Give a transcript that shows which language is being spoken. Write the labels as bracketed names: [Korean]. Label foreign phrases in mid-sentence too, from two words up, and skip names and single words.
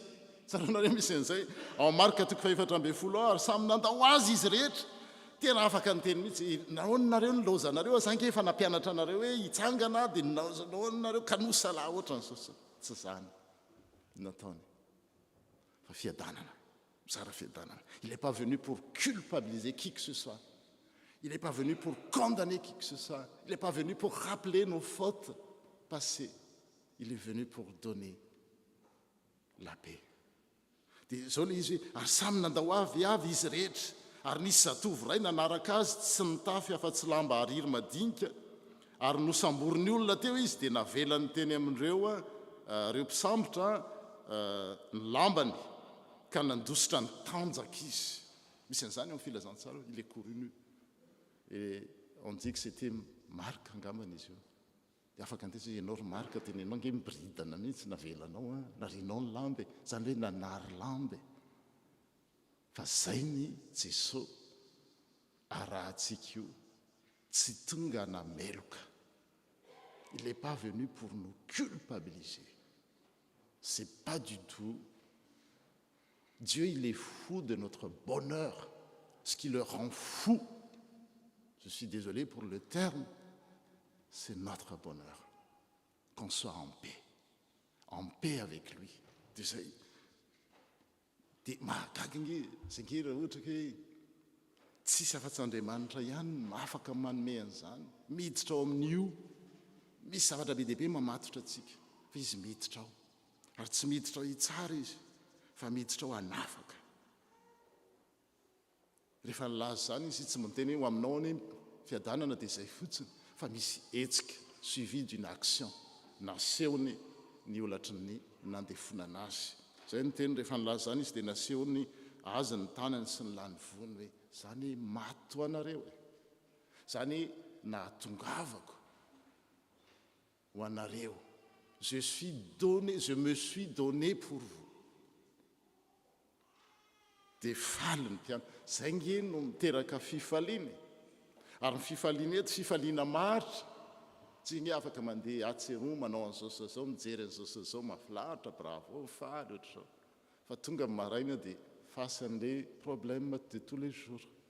[Malagasy] Tsaroanareo misy an'izay ao marika 4:4 ary samy nandao azy izy rehetra. Tena afaka nyteny mihitsy, nahoanareo ny lozanareo, zange efa nampianatra anareo hoe hitsangana dia nahoanareo kanosalahy oatra ny sosiny. Tsy zany nataony. Fa fiadanana, mizara fiadanana. [French] Il n'est pas venu pour culpabiliser qui que ce soit. Il n'est pas venu pour condamner qui que ce soit. Il n'est pas venu pour rappeler nos fautes passées. Il est venu pour donner la paix. [Malagasy] Dia zao le izy hoe ary samy nandao avy izy rehetra. Ary nisy zatovy ray nanaraka azy tsy nitafy afa-tsy lamba ariry madinika, ary nosamboriny olona teo izy dia navelany teny amindreo reo mpisambotra ny lambany ka nandositra ny tanjaka izy. Misy an'izany amin'ny filazantsara, [French] il est couru. Et on dit que c'était Marc [Malagasy] angambany izy io. Dia afaka andesy ianao ry Marc tenenao nge miboridana mihitsy navelanao narinao ny lambe, zany hoe nanary lambe. Fa zay ny Jesosy arahantsika io, tsy tonga nameloka. [French] Il n'est pas venu pour nous culpabiliser. C'est pas du tout. Dieu, il est fou de notre bonheur. Ce qui le rend fou, je suis désolé pour le terme, c'est notre bonheur. Qu'on soit en paix avec lui. [Malagasy] Dia mahagaga zay raha ohatra hoe tsisy afa-tsy Andriamanitra ihany afaka manome an'izany, miditra ao amin'io. Misy zavatra be dehibe mamatotra antsika, fa izy miditra ao. Ary tsy miditra ao hitsara izy, fa miditra ao hanafaka. Rehefa nilaza zany izy tsy miteny hoe ho aminao ny fiadanana dia izay fotsiny, fa misy hetsika [French] suivi d'une action [Malagasy] nasehony ny olatry ny nandefonana azy. Zay ny teny rehefa nilaza zany izy dia nasehony azy ny tanany sy ny lany vony hoe zany mato anareo e, zany nahatongavako ho anareo. Je me suis donné pour vous. Dia faly ny mpiano. Zay nge no miteraka fifaliana. Ary ny fifaliana eto fifaliana maritra. Tsy nge afaka mandeha atseron manao an'izao mijery an'izao mahafinaritra, bravo, faly ohatr'izao. Fa tonga amin'ny maraina dia face an'ilay [French] problème de tous les jours.